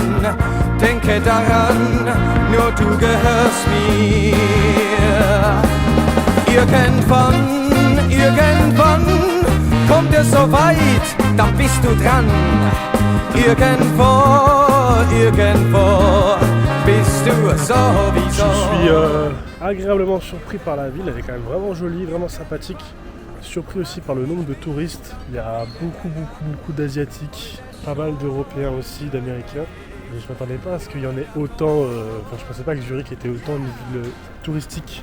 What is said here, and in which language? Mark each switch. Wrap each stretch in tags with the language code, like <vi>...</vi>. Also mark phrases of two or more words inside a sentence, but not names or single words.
<de>Denke daran, nur du gehörst mir. Irgendwann kommt es so weit, dann bist du dran. Irgendwo bist du sowieso.</de> <fr>Je suis agréablement surpris par la ville, elle est quand même vraiment jolie, vraiment sympathique. Surpris aussi par le nombre de touristes. Il y a beaucoup d'Asiatiques, pas mal d'Européens aussi, d'Américains. Mais je m'attendais pas à ce qu'il y en ait autant. Je pensais pas que Zurich était autant une ville touristique.</fr>